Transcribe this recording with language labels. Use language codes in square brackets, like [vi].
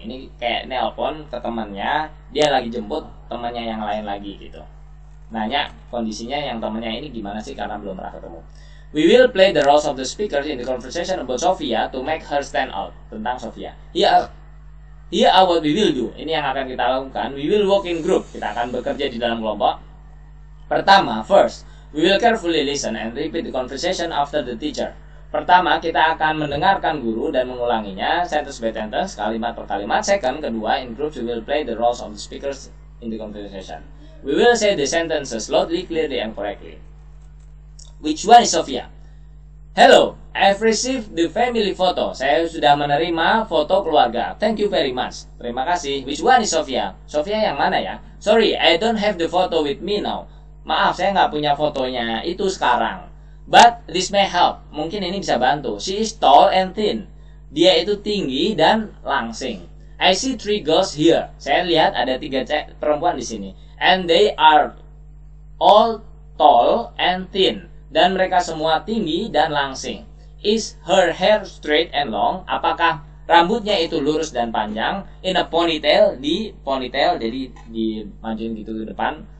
[id] Ini kayak nelpon ke temannya, dia lagi jemput temannya yang lain lagi gitu. Nanya kondisinya yang temannya ini gimana sih, karena belum pernah ketemu. [en] We will play the roles of the speakers in the conversation about Sophia to make her stand out. [id] Tentang Sophia. [en] Here are what we will do. [id] Ini yang akan kita lakukan. [en] We will work in group. [id] Kita akan bekerja di dalam kelompok. Pertama, [en] first, we will carefully listen and repeat the conversation after the teacher. [id] Pertama, kita akan mendengarkan guru dan mengulanginya [en] sentence by sentence, [id] kalimat per kalimat. [en] Second, [id] kedua, [en] in groups we will play the roles of the speakers in the conversation. We will say the sentences loudly, clearly, and correctly. Which one is Sophia? Hello, I've received the family photo. [id] Saya sudah menerima foto keluarga. [en] Thank you very much. [id] Terima kasih. [en] Which one is Sophia? Sophia [id] yang mana ya? [en] Sorry, I don't have the photo with me now. [id] Maaf, saya nggak punya fotonya itu sekarang. [en] But this may help. [id] Mungkin ini bisa bantu. [en] She is tall and thin. [id] Dia itu tinggi dan langsing. [en] I see 3 girls here. [id] Saya lihat ada 3 perempuan di sini. [en] And they are all tall and thin. [id] Dan mereka semua tinggi dan langsing. [en] Is her hair straight and long? [id] Apakah rambutnya itu lurus dan panjang? [en] In a ponytail, [id] di ponytail, jadi dimajuin gitu ke depan.